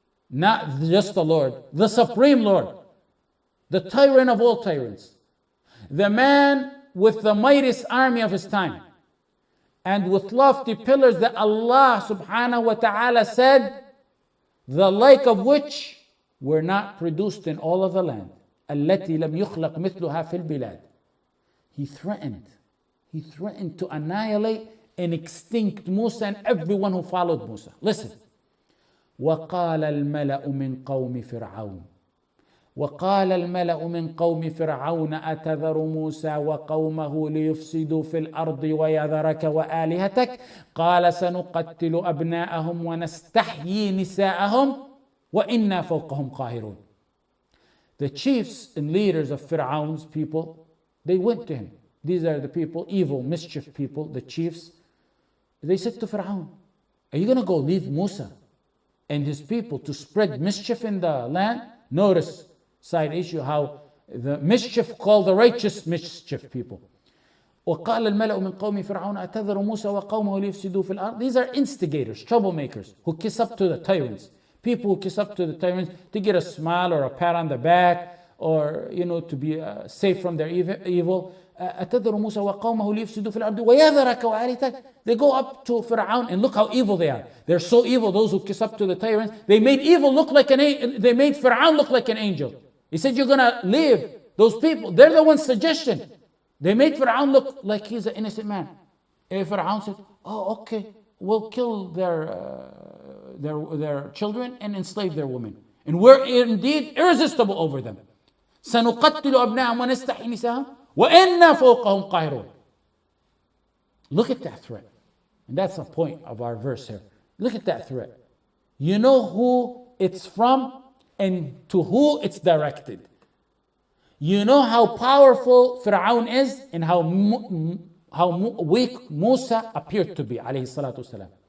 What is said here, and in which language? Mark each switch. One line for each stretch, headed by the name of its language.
English: Not just the Lord, the Supreme Lord, the tyrant of all tyrants, the man with the mightiest army of his time, and with lofty pillars that Allah subhanahu wa ta'ala said, the like of which were not produced in all of the land.
Arabic: التي لم يخلق مثلها في البلاد.
English: He threatened to annihilate and extinct Musa and everyone who followed Musa. Listen.
Arabic: وقال الملأ من قوم فرعون وقال الملأ من قوم فرعون أتذر موسى وقومه ليفسدوا في الأرض ويذرك وآلهتك قال سنقتل أبناءهم ونستحيي نساءهم وإنا فوقهم قاهرون.
English: The chiefs and leaders of Fir'aun's people, they went to him. These are the people, evil, mischief people, the chiefs. They said to Fir'aun, are you going to go leave Musa and his people to spread mischief in the land? Notice, side issue, how the mischief called the righteous mischief people.
Arabic: وقال الملأ من قوم فرعون أتذر موسى وقومه ليفسدوا في الأرض.
English: These are instigators, troublemakers, who kiss up to the tyrants. People who kiss up to the tyrants to get a smile or a pat on the back, or to be safe from their evil.
Arabic: أتذر موسى وقومه ليفسدوا في الأرض ويذرك وآلهتك.
English: They go up to Fir'aun and look how evil they are. They're so evil, those who kiss up to the tyrants. They made they made Fir'aun look like an angel. He said, you're going to leave those people. They're the one's suggestion. They made Fir'aun look like he's an innocent man. And Fir'aun said, oh, okay, we'll kill their children and enslave their women. And we're indeed irresistible over them.
Arabic: سنقتل أبناءهم ونستحيي نساءهم وإنا فوقهم قاهرون.
English: Look at that threat. And that's the point of our verse here. Look at that threat. You know who it's from and to who it's directed. You know how powerful Fir'aun is and how weak Musa appeared to be, alayhi salatu wasalam.